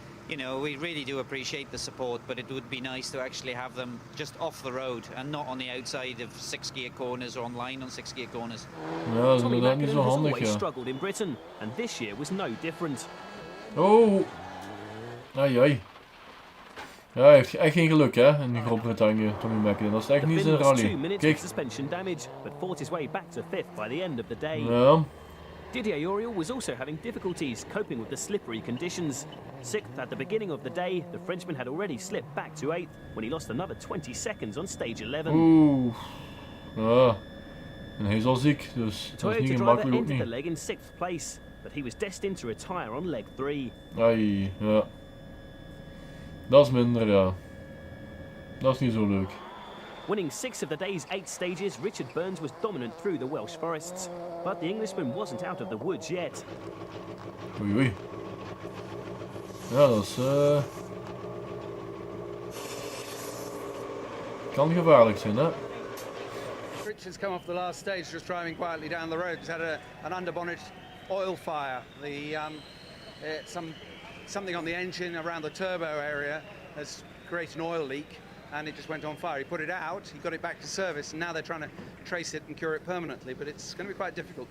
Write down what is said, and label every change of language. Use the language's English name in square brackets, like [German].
[English] You know, we really do appreciate the support, but it would be nice to actually have them just off the road and not on the outside of 6-gear corners or on line on 6-gear corners. Ja, Tommy McKinnon has always struggled in Britain, and this year was no different. [Dutch] Oh! Ai ai. Ja, hij heeft echt geen geluk, hè, in Groot-Brittannië, Tommy McKinnon. Dat is echt niet zijn rally. Kijk. [English] Suspension damage, but fought his way back to 5th by the end of the day. [Dutch] Ja. [English] Didier Auriol was also having difficulties coping with the slippery conditions. 6th at the beginning of the day, the Frenchman had already slipped back to 8th when he lost another 20 seconds on stage 11. [Dutch] Oeh. Ja. En hij is al ziek, dus dat is niet gemakkelijk ook niet. [English] The leg in 6th place, but he was destined to retire on leg 3. [Dutch] Ai, ja. Dat is minder, ja. Dat is niet zo leuk. [English] Winning 6 of the day's 8 stages, Richard Burns was dominant through the Welsh forests, but the Englishman wasn't out of the woods yet. [Dutch] Oei oei. Ja, dat is kan gevaarlijk zijn, hè. [English] Richard's come off the last stage just driving quietly down the road. He's had an underbonnet oil fire. Something on the engine around the turbo area has created an oil leak, and it just went on fire. He put it out, he got it back to service, and now they're trying to trace it and cure it permanently, but it's going to be quite difficult.